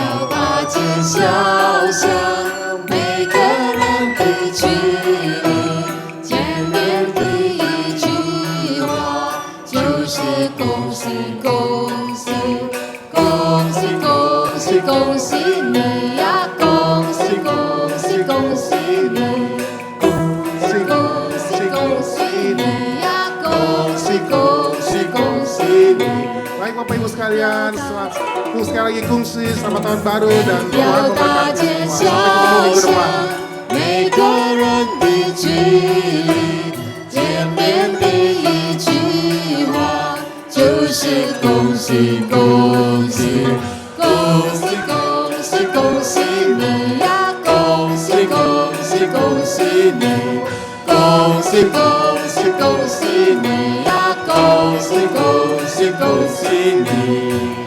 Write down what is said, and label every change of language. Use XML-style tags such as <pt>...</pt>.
<zh>大街小巷，每个人的距离，见面第一句话就是恭喜恭喜，恭喜恭喜恭喜你呀，恭喜恭喜恭喜你，恭喜恭喜恭喜你呀，恭喜恭喜恭喜你。</zh> <id>Baik Bapak Ibu sekalian, sekali lagi kungsi selamat tahun baru dan Tuhan memberkati semua. Sampai ketemu minggu depan.</id> <zh>每个人的距离，见面第一句话就是恭喜恭喜，恭喜恭喜恭喜你呀，恭喜恭喜恭喜你，恭喜恭喜恭喜你呀，恭喜恭喜恭喜你。</zh>